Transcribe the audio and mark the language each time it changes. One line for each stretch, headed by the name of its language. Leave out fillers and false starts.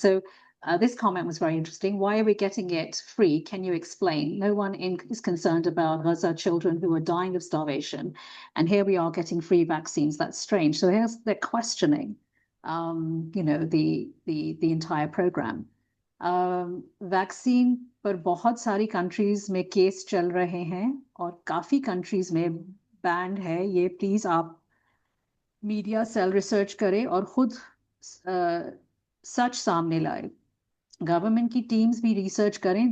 English: So this comment was very interesting. Why are we getting it free? Can you explain? No one is concerned about Gaza children who are dying of starvation, and here we are getting free vaccines. That's strange. So here's they're questioning, the entire program.
Hindi: Vaccine पर बहुत सारी countries में case चल रहे हैं और काफी countries में बैंड है. ये प्लीज आप मीडिया सेल रिसर्च करें और खुद सच सामने लाए. Government की teams भी research करें.